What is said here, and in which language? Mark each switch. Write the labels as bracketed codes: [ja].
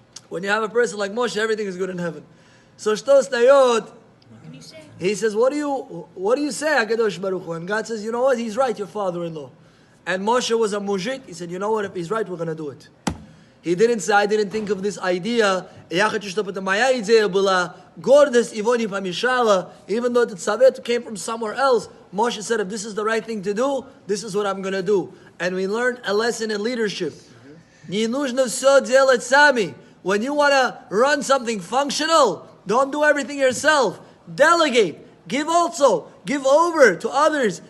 [en] When you have a person like Moshe, everything is good in heaven. So Shtos Nayot, he says, what do you say, HaKadosh Baruch Hu? And God says, you know what? He's right, your father-in-law. And Moshe was a mujit. He said, you know what? If he's right, we're going to do it. He didn't say, I didn't think of this idea. [ru] Я хочу, чтобы это моя идея была. Гордость его не помешала. [en] Even though the совет came from somewhere else, Moshe said, if this is the right thing to do, this is what I'm going to do. And we learned a lesson in leadership. When you want to run something functional, don't do everything yourself. Delegate. Give also. Give over to others.